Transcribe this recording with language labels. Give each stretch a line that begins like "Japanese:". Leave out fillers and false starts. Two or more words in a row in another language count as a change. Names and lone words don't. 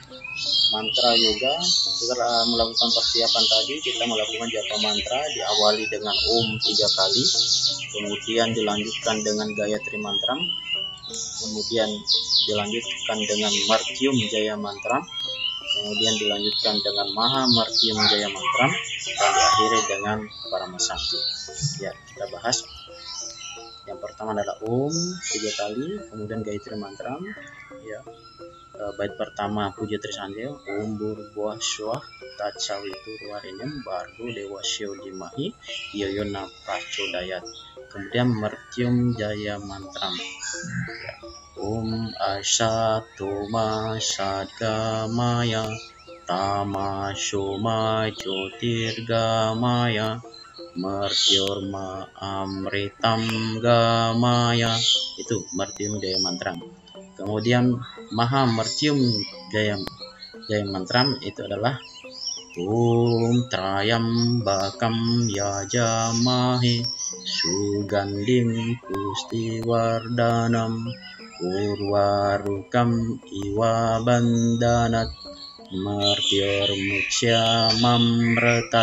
Indonesian: Mantra yoga, setelah melakukan persiapan tadi, kita melakukan japa mantra, diawali dengan Om 3 kali, kemudian dilanjutkan dengan Gayatri Mantram, kemudian dilanjutkan dengan Martyum Jaya Mantram, kemudian dilanjutkan dengan Maha Martyum Jaya Mantram, dan diakhiri dengan Paramasanti. Ya, kita bahas. Yang pertama adalah Om 3 kali, kemudian Gayatri Mantra. Ya, bait pertama Puja Trisandewa,
Sanskrit: ॐ भूर्भुवः स्वः तत्सवितुर्वरेण्यं भर्गो देवस्य धीमहि यो नः प्रचोदयात्.
Indonesian: Kemudian Mertyum Jaya Mantram. Ya,
Sanskrit: ॐ असतो मा सद्गमय तमसो मा ज्योतिर्गमय मृत्योर्मा अमृतं गमय.
Indonesian: Itu Mertyum Jaya Mantram. Kemudian Maha Mertyum Jaya Mantram itu adalah
Sanskrit: ॐ त्र्यम्बकं यजामहे सुगन्धिं पुष्टिवर्धनम् उर्वारुकमिव बन्धनात् मृत्योर्मुक्षीय मामृतात्.